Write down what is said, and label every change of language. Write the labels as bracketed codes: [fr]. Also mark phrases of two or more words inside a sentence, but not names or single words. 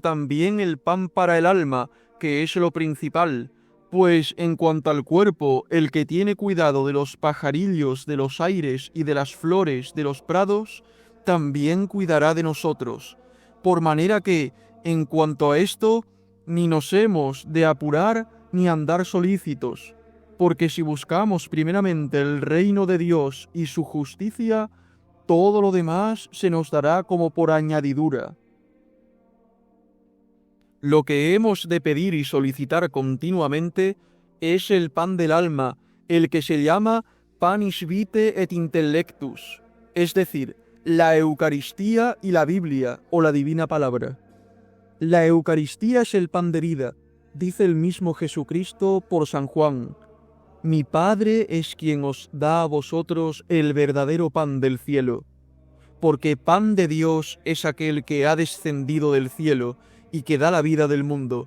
[es] también el pan para el alma, que es lo principal, pues en cuanto al cuerpo, el que tiene cuidado de los pajarillos de los aires y de las flores de los prados, también cuidará de nosotros, por manera que, en cuanto a esto, ni nos hemos de apurar ni andar solícitos, porque si buscamos primeramente el reino de Dios y su justicia, todo lo demás se nos dará como por añadidura. Lo que hemos de pedir y solicitar continuamente es el pan del alma, el que se llama [la] panis vitae et intellectus, [es] es decir, la Eucaristía y la Biblia o la Divina Palabra. La Eucaristía es el pan de vida, dice el mismo Jesucristo por San Juan: mi Padre es quien os da a vosotros el verdadero pan del cielo, porque pan de Dios es aquel que ha descendido del cielo y que da la vida del mundo.